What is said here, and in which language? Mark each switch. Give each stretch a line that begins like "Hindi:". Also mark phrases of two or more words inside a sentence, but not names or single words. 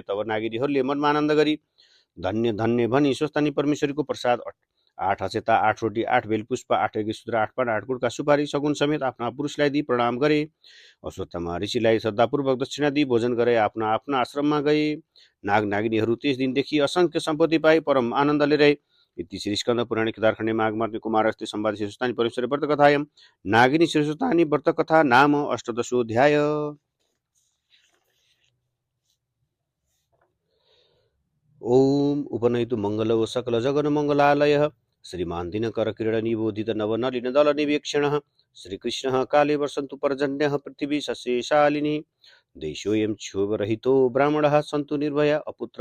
Nepali: तब नागिनीहरूले मनमा आनन्द गरी धन्य धन्य भनी स्वस्थानी परमेश्वरको प्रसाद 8 अक्षता, 8 रोटी, 8 बेलपुष्प, 8 एकेसूत्र, 8 पान, 8 कुटका सुपारी सगुन समेत आफ्ना पुरुषलाई दिई प्रणाम गरे। अश्वत्थामा ऋषिलाई श्रद्धापूर्वक दक्षिणा दिई भोजन गरे आफ्ना आफ्ना आश्रममा गए। नाग नागिनीहरू त्यस दिनदेखि असंख्य सम्पत्ति पाए परम आनन्दले रहे।
Sanskrit: इति श्री स्कन्द पुराणे केदारखण्डे माघमात्म्ये कुमारस्ते संवाद शिवस्थानी परमेश्वर व्रतकथायां नागिनी शिवस्थानी व्रतकथा नाम अष्टदशोऽध्याय। ओम उपनयतु मंगलो सकल जगन मंगलालय श्रीमान दिनकर किरण निबोधित नवनलिन दल निवेक्षण श्रीकृष्ण काले वर्षन्तु पर्जन्य पृथ्वी सस्यशालिनी देशोऽयं क्षोभरहितो ब्राह्मणः सन्तु निर्भया अपुत्र